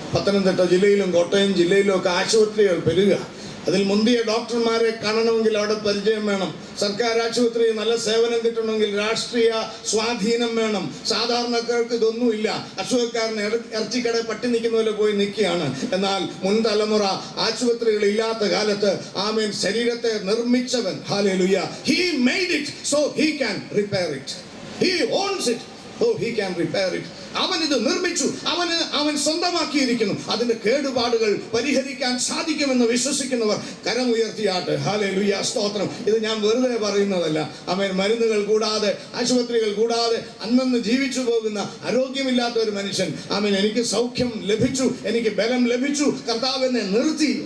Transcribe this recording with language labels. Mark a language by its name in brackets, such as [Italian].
[Malayalam] പത്തനംതിട്ട ജില്ലയിലും കോട്ടയം ജില്ലയിലും ഒക്കെ ആശുപത്രികൾ പെരുക. അതിൽ മുന്തിയ ഡോക്ടർമാരെ കാണണമെങ്കിൽ അവിടെ പരിചയം വേണം. സർക്കാർ ആശുപത്രിയിൽ നല്ല സേവനം കിട്ടണമെങ്കിൽ രാഷ്ട്രീയ സ്വാധീനം വേണം. സാധാരണക്കാർക്ക് ഇതൊന്നുമില്ല. അസുഖക്കാരന് ഇറച്ചിക്കട പട്ടി നിൽക്കുന്ന പോലെ പോയി നിൽക്കുകയാണ്. എന്നാൽ മുൻ തലമുറ ആശുപത്രികൾ ഇല്ലാത്ത കാലത്ത് ആമേൻ ശരീരത്തെ നിർമ്മിച്ചവൻ, hallelujah, [English] he made it so he can repair it, he owns it so he can repair it. [Malayalam] അവൻ ഇത് നിർമ്മിച്ചു, അവൻ സ്വന്തമാക്കിയിരിക്കുന്നു. അതിന്റെ കേടുപാടുകൾ പരിഹരിക്കാൻ സാധിക്കുമെന്ന് വിശ്വസിക്കുന്നവർ കരമുയർത്തിയാട്ടെ. ഹല്ലേലൂയ, സ്തോത്രം. ഇത് ഞാൻ വെറുതെ പറയുന്നതല്ല. അവൻ മരുന്നുകൾ കൂടാതെ, ആശുപത്രികൾ കൂടാതെ അന്നന്ന് ജീവിച്ചു പോകുന്ന ആരോഗ്യമില്ലാത്ത ഒരു മനുഷ്യൻ, അവൻ എനിക്ക് സൗഖ്യം ലഭിച്ചു, എനിക്ക് ബലം ലഭിച്ചു, കർത്താവ് എന്നെ നിർത്തി.